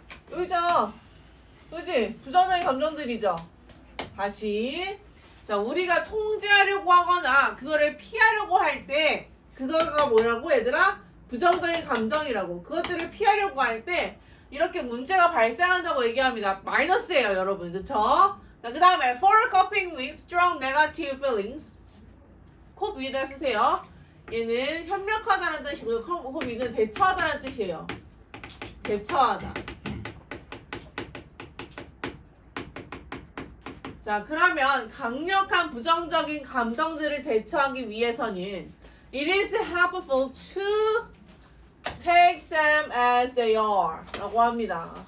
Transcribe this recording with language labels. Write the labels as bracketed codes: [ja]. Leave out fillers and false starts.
[ko] 여기죠? 그지? 부정적인 감정들이죠? 다시. 자, 우리가 통제하려고 하거나 그거를 피하려고 할 때 그거가 뭐라고 얘들아? 부정적인 감정이라고. 그것들을 피하려고 할 때 이렇게 문제가 발생한다고 얘기합니다. 마이너스예요, 여러분. 그쵸? 자, 그 다음에 [en] for coping with strong negative feelings. [ko] cope 위에다 쓰세요. 얘는 협력하다는 뜻이고요. cope는 대처하다는 뜻이에요. 대처하다. 자, 그러면 강력한 부정적인 감정들을 대처하기 위해서는 [en] it is helpful to take them as they are [ko] 라고 합니다.